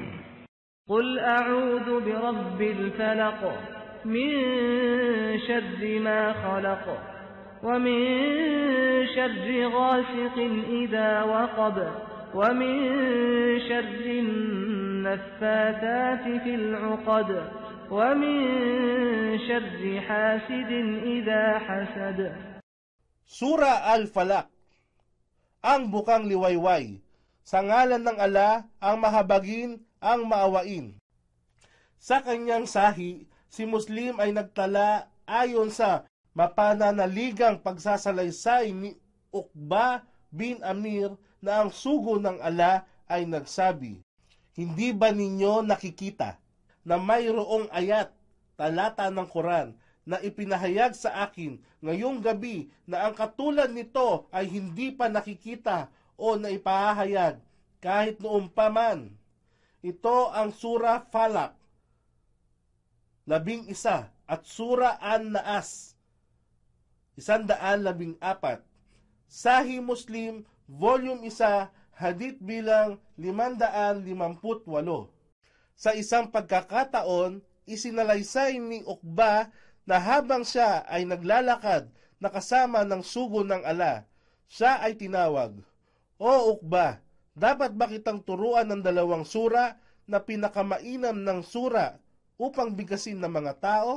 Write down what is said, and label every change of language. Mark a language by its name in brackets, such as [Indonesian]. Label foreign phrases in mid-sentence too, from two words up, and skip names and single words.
[Arabic] قل أعوذ برب الفلق من شر ما خلق ومن شر غاسق إذا وقب ومن شر النفاثات في العقد ومن شر حاسد إذا حسد. [Filipino] Sura Al-Falaq, ang bukang liwayway. Sa ngalan ng Ala, ang mahabagin, ang maawain. Sa kanyang sahi, si Muslim ay nagtala ayon sa mapananaligang pagsasalaysay ni Uqba bin Amir na ang sugo ng Ala ay nagsabi, "Hindi ba ninyo nakikita na mayroong ayat, talata ng Quran na ipinahayag sa akin ngayong gabi na ang katulad nito ay hindi pa nakikita o naipahayag kahit noong paman." Ito ang Sura Falaq 11 at Sura An-Naas 114. Sahih Muslim, Volume 1, Hadith bilang 558. Sa isang pagkakataon, isinalaysay ni Uqba na habang siya ay naglalakad na kasama ng sugo ng Ala, siya ay tinawag, "O Uqba, dapat ba kitang turuan ng 2 sura na pinakamainam ng sura upang bigasin ng mga tao?"